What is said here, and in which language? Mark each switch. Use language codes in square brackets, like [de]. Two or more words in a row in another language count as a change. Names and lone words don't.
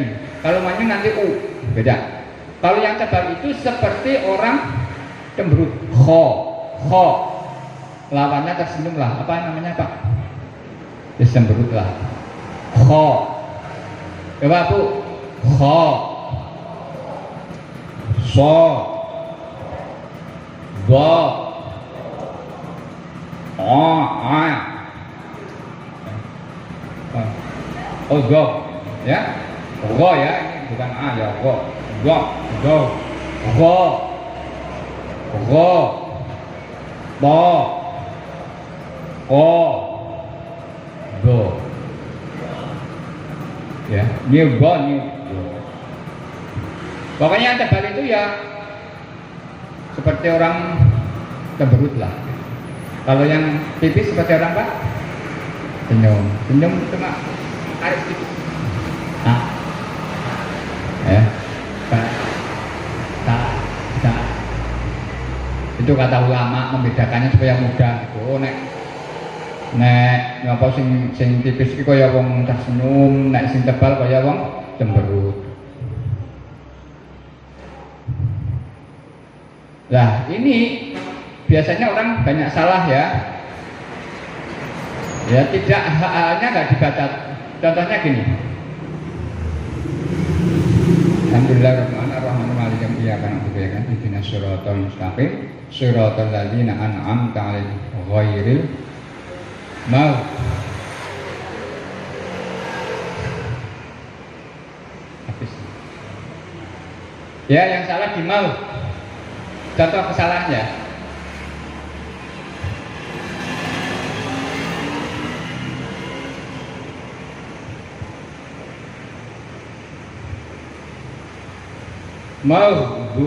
[id] Kalau manyun nanti beda. Kalau yang tebal itu seperti orang cemberut. Kho. Lawannya tersenyum lah. Apa namanya Pak? Cemberut lah. Kho. Coba Bu. Kho. so, do, o, a, oh go, ya, go ya, ini bukan a ya, go, go, go, go, go, do, o, do, ya, new go, new go. Pokoknya tebal itu ya seperti orang cemberut lah. Kalau yang tipis seperti orang apa? Senyum. Senyum cuma tarik sedikit. Nah, ya, tak. Itu kata ulama membedakannya supaya mudah. [jv] Oh, nek ngapa sing tipis iki kaya wong cah senyum, nek sing tebal kaya wong cemberut. [id] Nah, ini biasanya orang banyak salah ya. Ya, tidak hanya nggak dibaca. Contohnya gini. [ar] الحمد لله الرحمن الرحيم مالك إياك نعبد وإياك نستعين اهدنا الصراط المستقيم صراط الذين أنعمت عليهم غير المغضوب. [id] Ya, yang salah di mau. Contoh kesalahannya. Mau.